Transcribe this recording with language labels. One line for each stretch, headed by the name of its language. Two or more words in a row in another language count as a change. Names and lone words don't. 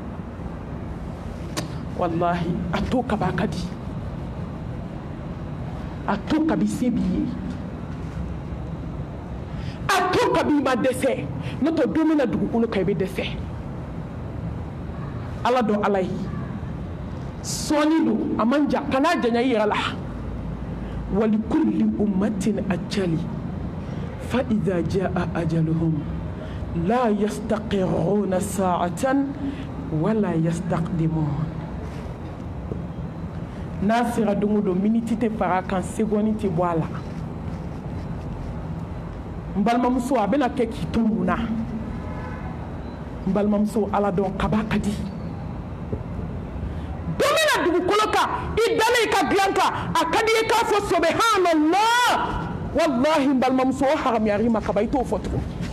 Bambara: wallahi a to kaba ka di a to kabi se b'i ye a to kabi ma dɛsɛ n'o tɛ don min na dugukolo kan i bɛ dɛsɛ ala dɔn ala ye sɔɔni don a man jan kana janya i yɛrɛ la
Arabic: ولكل أمة أجل فإذا جاء أجلهم لا يستأخرون ساعة ولا يستقدمون
Bambara: n'a sera don o don miniti tɛ fara kan seconde tɛ bɔ a la n balimamuso a bɛna kɛ k'i to mun na n balimamuso ala dɔn kaba ka di don min na dugukolo kan i dalen i ka dilan kan a ka di i k'a fɔ
Arabic: سبحان الله والله
Bambara: n balimamuso o haramuyar'i ma kaba i t'o fɔ tugun